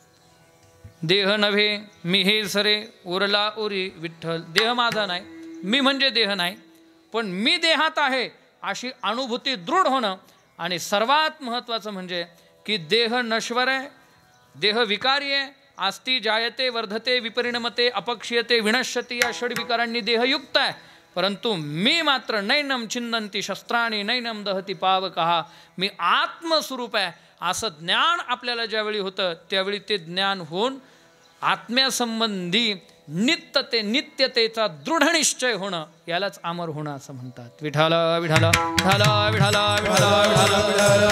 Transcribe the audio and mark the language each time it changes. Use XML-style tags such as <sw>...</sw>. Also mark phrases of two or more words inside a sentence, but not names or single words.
<mr>देह नव्हे मी हे सरे उरला उरी विठ्ठल. देह माझा नाही, मी म्हणजे देह नाही, पण मी देहात आहे अशी अनुभूती दृढ होणं. आणि सर्वात महत्त्वाचं म्हणजे की देह नश्वर आहे, देह विकारी आहे.</mr> <sa>आस्ती जायते वर्धते विपरिणमते अपक्षीयते विनश्यती</sa> <mr>या षड्विकारांनी देहयुक्त आहे. परंतु मी मात्र</mr> <sa>नैनम छिन्नंती शस्त्राणी नैनम दहती पावकहा,</sa> <mr>मी आत्मस्वरूप आहे असं ज्ञान आपल्याला ज्यावेळी होतं त्यावेळी ते ज्ञान होऊन आत्म्यासंबंधी नित्यतेचा दृढ निश्चय होणं यालाच अमर होणं असं म्हणतात. विठाला विठाला विठाला विठाला विठाला.</mr>